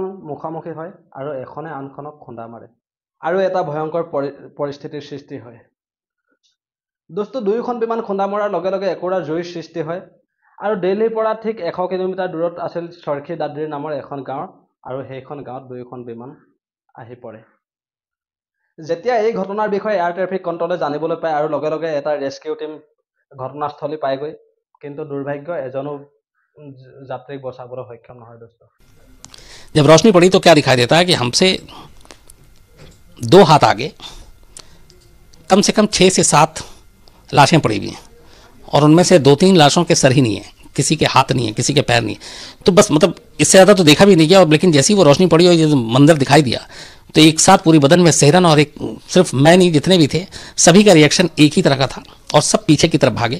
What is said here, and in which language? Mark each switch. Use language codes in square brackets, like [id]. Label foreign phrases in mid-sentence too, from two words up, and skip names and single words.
[as] মুখামুখি হয় আৰু এখনে আনখনক খুন্দা মাৰে আৰু এটা ভয়ংকৰ পৰিস্থিতিৰ সৃষ্টি হয় দোস্ত দুইখন বিমান খুন্দা মৰাৰ লগে লগে একুৰা জুইৰ সৃষ্টি হয় আৰু দিল্লীৰ পৰা ঠিক 100 কিলোমিটাৰ দূৰত আছিল চৰখী দাদ্ৰি নামৰ এখন গাঁও আৰু সেইখন গাঁৱত দুইখন বিমান আহি পৰে যেতিয়া এই ঘটনাৰ বিষয়ে [en] air traffic control [as] জানিবলৈ পায় আৰু লগে লগে এটা [en] rescue team [as] ঘটনাস্থলী পায়গৈ কিন্তু দুৰ্ভাগ্য এজনো যাত্ৰীক বচাবলৈ সক্ষম নহয় দোস্ত [hi] जब रोशनी पड़ी तो क्या दिखाई देता है कि हमसे 2 हाथ आगे कम से कम 6 से 7 लाशें पड़ी हुई हैं और उनमें से 2-3 लाशों के सर ही नहीं है, किसी के हाथ नहीं है, किसी के पैर नहीं है। तो बस मतलब इससे ज़्यादा तो देखा भी नहीं गया। और लेकिन जैसे ही वो रोशनी पड़ी और ये मंजर दिखाई दिया तो एक साथ पूरी बदन में सिहरन और एक सिर्फ मैं नहीं जितने भी थे सभी का रिएक्शन एक ही तरह का था और सब पीछे की तरफ भागे।